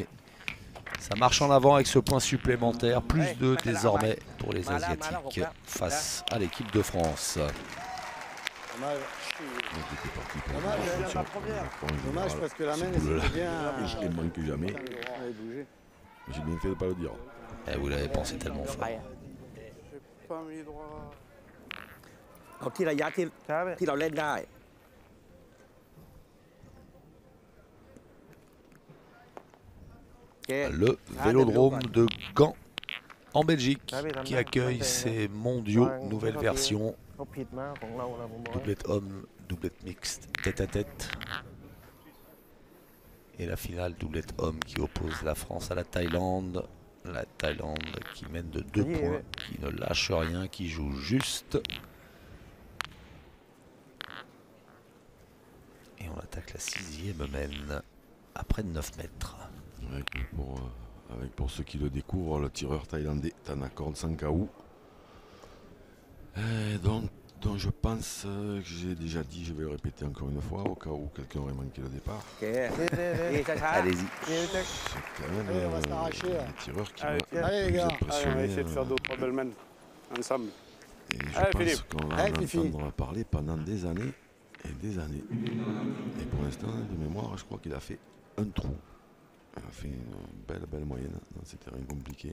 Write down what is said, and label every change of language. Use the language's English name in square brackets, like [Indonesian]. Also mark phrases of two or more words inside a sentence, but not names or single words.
[French] Ça marche en avant avec ce point supplémentaire, plus 2 désormais pour les Asiatiques face à l'équipe de France. Dommage. Donc, il était parti pour Dommage, une elle a attention. pas première. En général, Dommage parce que la ce main, boule-là, c'était bien. je ne manque jamais. Elle bougeait. J'ai bien fait de ne pas le dire. Et vous l'avez pensé tellement [Thai] ไป [French] fort. [Thai] อ่ะ [French] J'ai pas mis droit. [Thai] เอาที่ระยะที่ ช้าพี่ ที่เราเล่นได้ โอเค [French] Le vélodrome de Gand en Belgique qui accueille ces mondiaux nouvelle version [Thai] เขาผิดมากของเราผมบอก [French] doublette homme, doublette mixte, tête à tête. Et la finale doublette homme qui oppose la France à la Thaïlande. La Thaïlande qui mène de 2 points, qui ne lâche rien, qui joue juste. Et on attaque la 6e mène à près de 9 mètres. Avec pour ceux qui le découvrent, le tireur thaïlandais Thanakorn Sankhaou. Dont je pense que j'ai déjà dit, je vais le répéter encore une fois, au cas où quelqu'un aurait manqué le départ. [Thai] โอเค เดี๋ยว นี่ช้า [French] Allez-y. [Thai] เดี๋ยว [French] C'est quand même Allez, on va se l'arracher, un tireur qui Allez, va allez, les plus gars. être Allez, on va pressionné. essayer de faire d'autres bellmen ensemble. Et je Allez, pense Philippe. qu'on va Allez, en Fifi. entendre parler pendant des années et des années. Et pour l'instant, de mémoire, je crois qu'il a fait un trou. Il a fait une belle moyenne dans ces terrains compliqués.